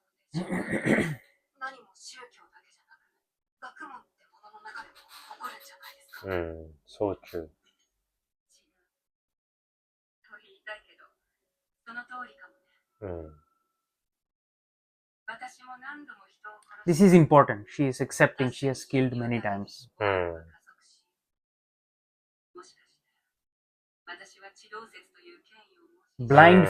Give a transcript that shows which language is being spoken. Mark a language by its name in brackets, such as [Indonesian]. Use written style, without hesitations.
[Japanese] 何も宗教だけじゃなく、学問ってものの中でも起こるんじゃないですか。そう中。と言いたいけど、その通りかもね。私も何度も人を殺す。 [English] This is important. She is accepting she has killed many times. [Japanese] もしかして、私は地動説という権威を持ち、